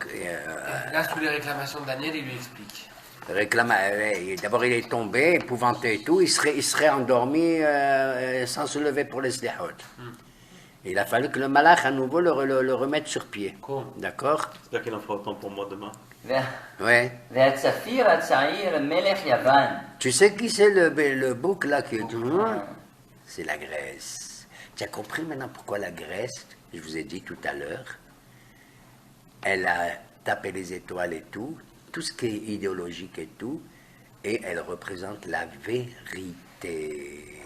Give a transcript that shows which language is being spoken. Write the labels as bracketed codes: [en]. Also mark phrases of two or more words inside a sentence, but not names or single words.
[fr] Là, sous les réclamations de Daniel, il lui explique. d'abord il est tombé, épouvanté et tout, il serait endormi sans se lever pour les slihot. Il a fallu que le malach à nouveau le remette sur pied. Cool. D'accord? J'espère qu'il en fera autant pour moi demain. Ouais. [he] והצפיר הצעיר מלך יוון. [fr] Tu sais qui c'est le bouc là qui est tout loin? C'est la Grèce. Tu as compris maintenant pourquoi la Grèce, je vous ai dit tout à l'heure, elle a tapé les étoiles et tout ce qui est idéologique et tout, et elle représente la vérité.